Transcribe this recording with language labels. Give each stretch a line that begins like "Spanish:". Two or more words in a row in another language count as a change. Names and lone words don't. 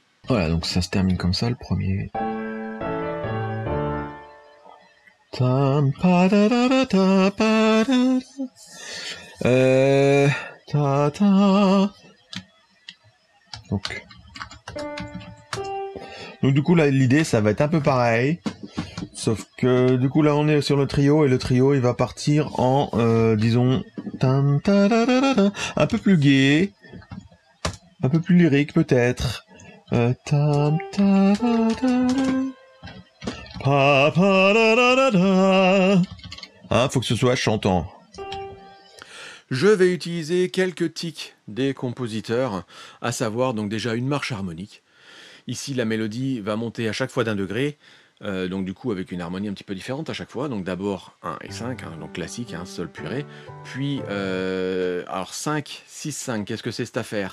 French: Voilà, donc ça se termine comme ça, le premier. Donc du coup là l'idée ça va être un peu pareil, sauf que du coup là on est sur le trio et le trio il va partir en disons Tam, ta, da, da, da, da. Un peu plus gai, un peu plus lyrique peut-être. Tam, ta, da, da, da. Pa, pa, da, da, da, da. Hein, faut que ce soit chantant. Je vais utiliser quelques tics des compositeurs, à savoir donc déjà une marche harmonique. Ici, la mélodie va monter à chaque fois d'un degré, donc du coup avec une harmonie un petit peu différente à chaque fois. Donc d'abord 1 et 5, hein, donc classique, hein, sol puis ré. Puis, alors 5, 6, 5, qu'est-ce que c'est cette affaire?